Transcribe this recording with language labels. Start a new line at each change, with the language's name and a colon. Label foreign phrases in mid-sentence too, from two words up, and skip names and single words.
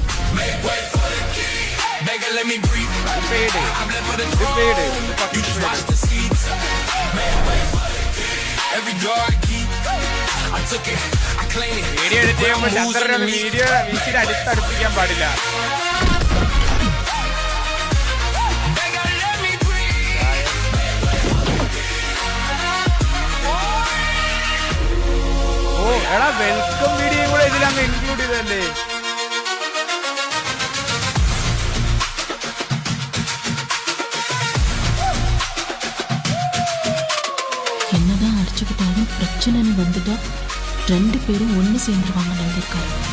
English: video edit
Malayalam: ചെയ്യുമ്പോൾ ചന്ദ്രൻ വീഡിയോ വീട്ടിൽ അടുത്തടുപ്പിക്കാൻ പാടില്ല. ഓ എടാ,
English: welcome video
Malayalam: കൂടെ ഇതിലങ്ങ് ഇൻക്ലൂഡ് ചെയ്തല്ലേ?
Tamil: என்னதான் அடிச்சுக்கிட்டாலும் பிரச்சனைன்னு வந்துட்டா 2 பேரும் ஒன்று சேர்ந்துருவாங்க. நம்பிக்கை.